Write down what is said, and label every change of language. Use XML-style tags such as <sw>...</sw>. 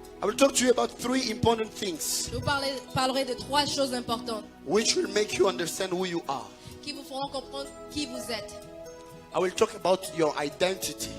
<en>I will talk to you about 3 important things</en> <fr>je vous parlerai de 3 choses importantes</fr> <en>which will make you understand who you are.</en> <fr>qui vous feront comprendre qui vous êtes.</fr> <en>I will talk about your identity,</en>